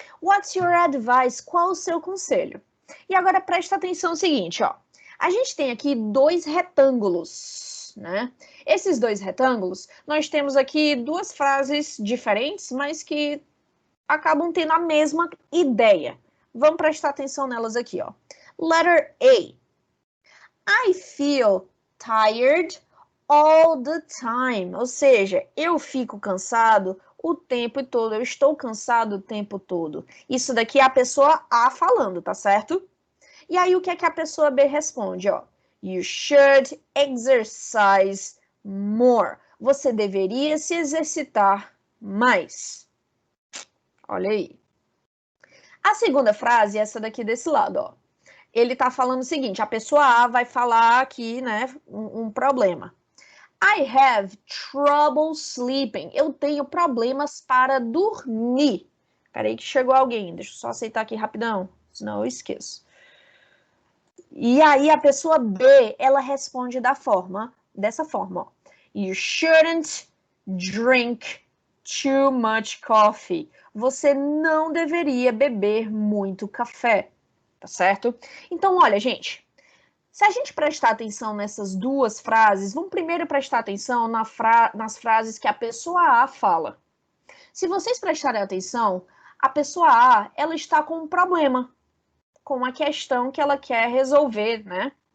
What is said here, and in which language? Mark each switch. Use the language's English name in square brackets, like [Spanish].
[English] What's your advice? [Portuguese] Qual o seu conselho? E agora presta atenção no seguinte, ó. A gente tem aqui 2 retângulos, né? Esses 2 retângulos, nós temos aqui 2 frases diferentes, mas que acabam tendo a mesma ideia. Vamos prestar atenção nelas aqui, ó. [English] Letter A. I feel tired all the time. [Portuguese] Ou seja, eu fico cansado o tempo todo. Eu estou cansado o tempo todo. Isso daqui é a pessoa A falando, tá certo? E aí, o que é que a pessoa B responde, ó? [English] You should exercise more. [Portuguese] Você deveria se exercitar mais. Olha aí. A segunda frase é essa daqui desse lado, ó. Ele tá falando o seguinte, a pessoa A vai falar aqui, né, um problema. [English] I have trouble sleeping. [Portuguese] Eu tenho problemas para dormir. Peraí que chegou alguém, deixa eu só aceitar aqui rapidão, senão eu esqueço. E aí a pessoa B, ela responde dessa forma, ó. [English] You shouldn't drink too much coffee. [Portuguese] Você não deveria beber muito café, tá certo? Então, olha, gente, se a gente prestar atenção nessas 2 frases, vamos primeiro prestar atenção nas frases que a pessoa A fala. Se vocês prestarem atenção, a pessoa A, ela está com um problema, com uma questão que ela quer resolver, né?